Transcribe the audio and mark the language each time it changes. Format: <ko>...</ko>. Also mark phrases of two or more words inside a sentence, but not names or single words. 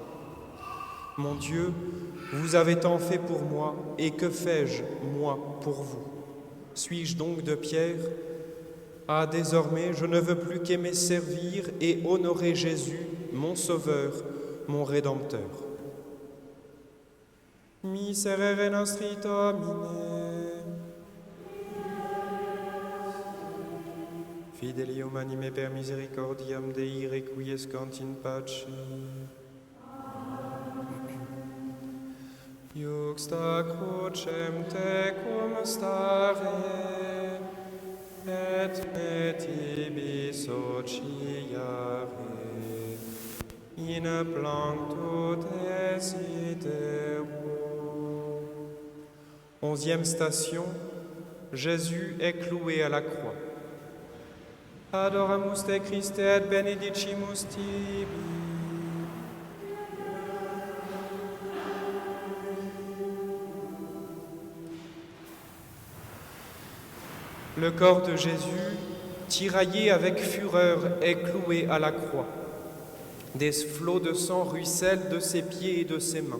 <fr>Mon Dieu, vous avez tant fait pour moi, et que fais-je, moi, pour vous? Suis-je donc de pierre? Ah, désormais, je ne veux plus qu'aimer servir et honorer Jésus, mon Sauveur, mon Rédempteur.</fr> <la>Miserere nostri Domine. Fidelium anime per misericordiam Dei requiescant in pace. Iuxta crucem tecum stare, et me tibi sociare, in plancto desidero.</la> <fr>11e station, Jésus est cloué à la croix.</fr> <la>Adoramus te Christe et benedicimus tibi.</la> <fr>Le corps de Jésus, tiraillé avec fureur, est cloué à la croix. Des flots de sang ruissellent de ses pieds et de ses mains.</fr>